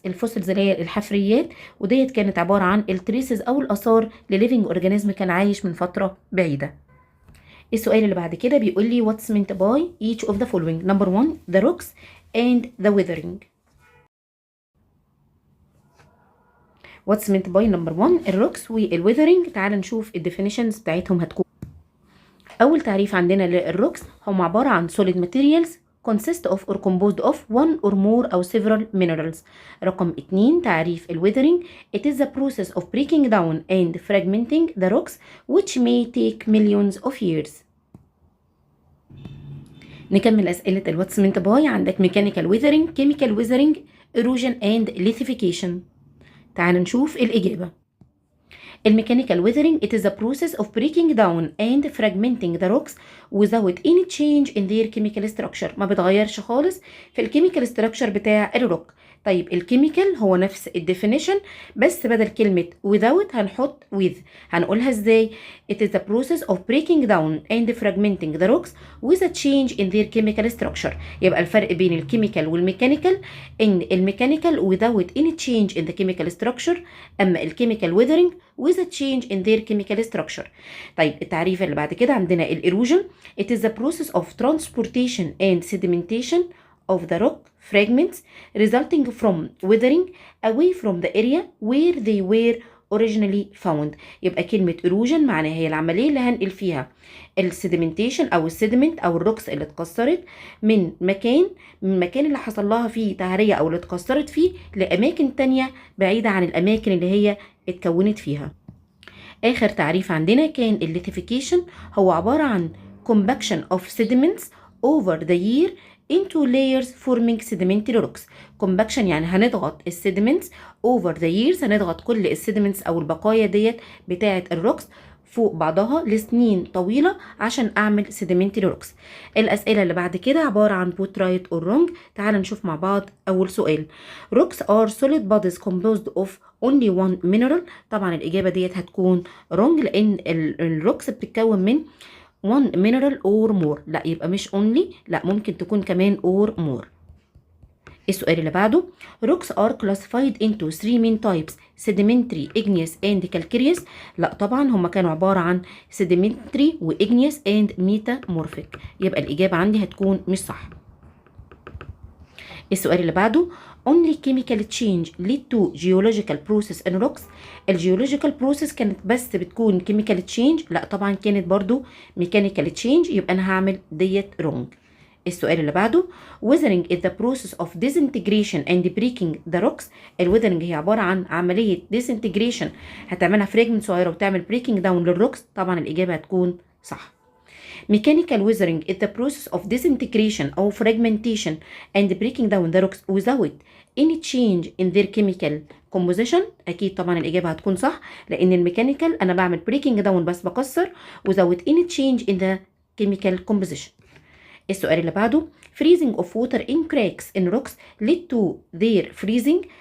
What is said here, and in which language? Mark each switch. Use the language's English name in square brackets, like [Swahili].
[Arabic] الفوسيلز اللي هي الحفريات، وديت كانت عبارة عن التريسز أو الآثار لليفينج أورجانيزم كان عايش من فترة بعيدة. السؤال اللي بعد كده بيقول لي [English] what's meant by each of the following. number 1 the rocks and the weathering. what's meant by number 1 [Arabic] الروكس والweathering. تعال نشوف الديفينيشنز بتاعتهم هتكون. أول تعريف عندنا للروكس هم عبارة عن [English] solid materials consist of or composed of one or more أو several minerals. [Arabic] رقم 2 تعريف الweathering [English] it is the process of breaking down and fragmenting the rocks which may take millions of years. [Arabic] نكمل أسئلة الواتس meant by. [English] عندك mechanical weathering، chemical weathering، erosion and lithification. [Arabic] تعال نشوف الإجابة. الميكانيكال weathering [English] it is a process of breaking down and fragmenting the rocks without any change in their chemical structure. [Arabic] ما بتغيرش خالص في الكيميكال structure بتاع الروك. طيب الكيميكال هو نفس الديفينيشن بس بدل كلمة without هنحط with. هنقولها ازاي؟ [English] it is the process of breaking down and fragmenting the rocks with a change in their chemical structure. [Arabic] يبقى الفرق بين الكيميكال والميكانيكال ان الميكانيكال [English] without any change in the chemical structure، [Arabic] اما الكيميكال weathering [English] with a change in their chemical structure. [Arabic] طيب التعريف اللي بعد كده عندنا الايروجن [English] it is the process of transportation and sedimentation of the rock fragments resulting from weathering away from the area where they were originally found. [Arabic] يبقى كلمة erosion معناها هي العملية اللي هنقل فيها السيديمنتيشن أو السيدمنت أو الروكس اللي اتكسرت من المكان اللي حصل لها فيه تهرية أو اللي اتكسرت فيه لأماكن تانية بعيدة عن الأماكن اللي هي اتكونت فيها. آخر تعريف عندنا كان الليثيفيكيشن هو عبارة عن [English] compaction of sediments over the year into layers forming sedimentary rocks. [Arabic] compaction يعني هنضغط السيدمنتس [English] over the years، [Arabic] هنضغط كل السيدمنتس أو البقايا ديت بتاعة الروكس فوق بعضها لسنين طويلة عشان أعمل sedimentary rocks. الأسئلة اللي بعد كده عبارة عن [English] put right or wrong. [Arabic] تعال نشوف مع بعض أول سؤال. [English] rocks are solid bodies composed of only one mineral. [Arabic] طبعا الإجابة ديت هتكون wrong لأن الروكس بتتكون من [English] one mineral or more. [Arabic] لا يبقى مش only، لا ممكن تكون كمان or more. السؤال اللي بعده [English] rocks are classified into three main types sedimentary, igneous and calcareous. [Arabic] لا طبعا هما كانوا عبارة عن [English] sedimentary و igneous and metamorphic، [Arabic] يبقى الإجابة عندي هتكون مش صح. السؤال اللي بعده [English] only chemical change lead to geological process in rocks. [Arabic] الجيولوجيكال بروسيس كانت بس بتكون [English] chemical change، [Arabic] لا طبعا كانت برضو [English] mechanical change، [Arabic] يبقى أنا هعمل ديت wrong. السؤال اللي بعده [English] weathering is the process of disintegration and breaking the rocks. [Arabic] الweathering هي عبارة عن عملية disintegration، هتعملها fragment صغيرة وتعمل breaking down للروكس. طبعا الإجابة هتكون صح. [English] mechanical weathering is the process of disintegration or fragmentation and breaking down the rocks without any change in their chemical composition. [Arabic] أكيد طبعا الإجابة هتكون صح لأن الميكانيكال أنا بعمل breaking down بس بكسر [English] without any change in the chemical composition. [Arabic] السؤال اللي بعده [English] freezing of water in cracks in rocks lead to their freezing.